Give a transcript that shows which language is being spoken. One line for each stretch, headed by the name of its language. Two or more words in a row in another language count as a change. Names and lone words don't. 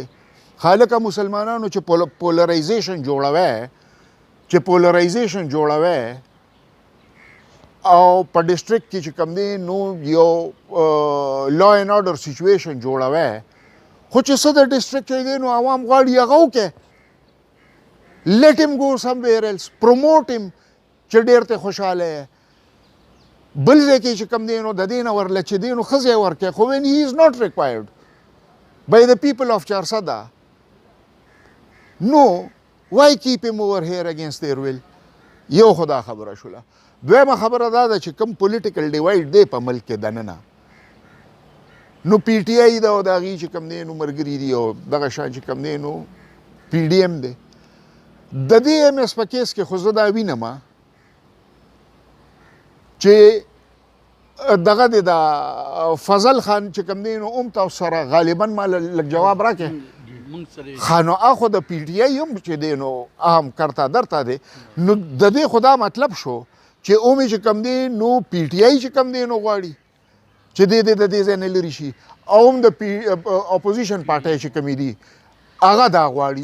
Pashto: خالقه مسلمانانو چې پولرایزیشن جوړوي او په ډسټرکټ کې چې کم دی نو یو
English: law and order situation
Pashto: جوړوي خو چې څه د ډسټرکټ چې دی نو عوام غواړي هغه وکړي.
English: let him go somewhere else, promote him
Pashto: چې ډېر ته خوشحاله یې بل ځای کې چې کوم دی نو د دې نه ورله چې دی نو ښه ځای ورکړي خو
English: when he is not required by the people of
Pashto: چارسده نو
English: why keep him over here against their will.
Pashto: یو خدا خبره شوله. دویمه خبره دا ده چې کوم
English: political divide
Pashto: دی په ملک کې دننه نو پی ټی آی ده او د هغې چې کوم دی نو ملګري دي او دغه شان چې کوم دی نو پی ډي ایم دی. د دې ایم ایس په کیس کې خو زه دا وینم چې دغه دی د فضل خان چې کوم دی نو هم تاسو سره غالبا ما لږ جواب راکړې خانو اخو د پی ټی آی هم چې دی نو اهم کرتا درته دی نو د دې خو دا مطلب شو چې اومې چې کوم دی نو پی ټی آی چې کوم دی نو غواړي چې د دې ځای نه لرې شي او هم د
English: opposition party
Pashto: چې کومې دي هغه دا غواړي.